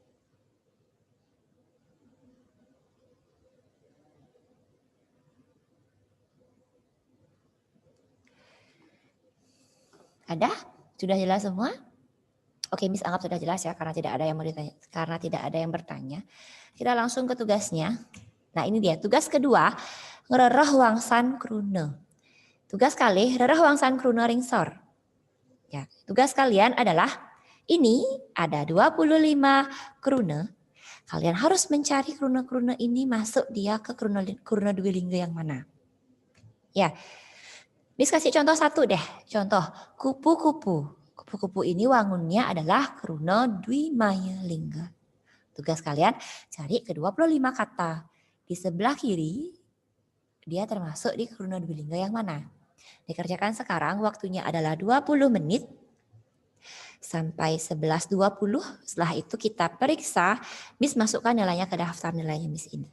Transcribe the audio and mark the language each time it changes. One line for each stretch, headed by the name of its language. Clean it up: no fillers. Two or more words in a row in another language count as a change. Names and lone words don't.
Indonesian: Ada? Sudah jelas semua? Oke, Miss anggap sudah jelas ya karena tidak ada yang mau ditanya, karena tidak ada yang bertanya. Kita langsung ke tugasnya. Nah, ini dia tugas kedua,
Balinese: ngerereh wangsan krune. Tugas kali rereh wangsan krune ringsor.
Indonesian: Ya, tugas kalian adalah ini ada 25 krune. Kalian harus mencari krune-krune ini masuk dia ke krune dwilingga yang mana. Ya. Miss kasih contoh satu deh. Contoh kupu-kupu. Kupu-kupu ini wangunnya adalah kruna dwimaya lingga. Tugas kalian cari ke 25 kata. Di sebelah kiri dia termasuk di kruna dwilingga yang mana? Dikerjakan sekarang waktunya adalah 20 menit sampai 11.20. Setelah itu kita periksa, Miss masukkan nilainya ke daftar nilainya Miss ini.